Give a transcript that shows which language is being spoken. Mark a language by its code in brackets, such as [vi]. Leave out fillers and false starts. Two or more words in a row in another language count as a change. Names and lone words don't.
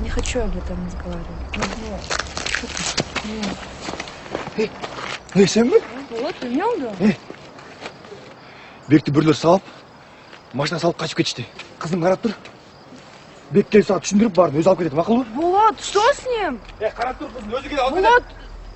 [ru] Че об этом разговаривать? [kk] Сен бе? Вот, білмеу да. Бекті бірлер салып, машина салып қашып кетішті. Қызым қарап тұр. Бек келіп саған түсіндіріп барын өзі алып кетеді, мақұл ба? [ru] Булат, что с ним? [kk] Қарап тұр, қызым өзі келіп алып Булат, кетеді.